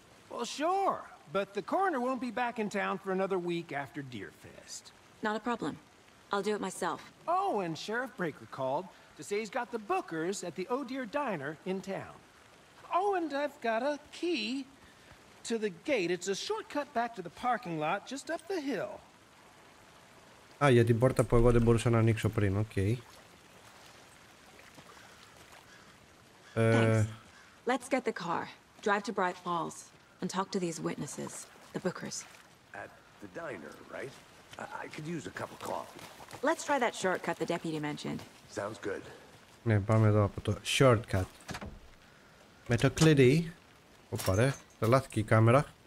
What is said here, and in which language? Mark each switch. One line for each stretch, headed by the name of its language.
English: Well, sure, but the coroner won't be back in town for another week after Deerfest. Not a problem. I'll do it myself. Oh, and Sheriff Breaker called to say he's got the bookers at the Oh Dear Diner in town. Oh, and I've got a key to the gate. It's a shortcut back to the parking lot just up the hill.
Greek: Α, για την πόρτα που εγώ δεν μπορούσα να ανοίξω πριν, οκ.
English: Let's get the car, drive to Bright Falls, and talk to these witnesses, the bookers. At the diner, right? I could use a cup of coffee. Let's try that shortcut the deputy mentioned. Sounds good.
Greek: Ναι, πάμε εδώ από το shortcut. Με το κλειδί. Οπα ρε, τρελάθηκε η κάμερα.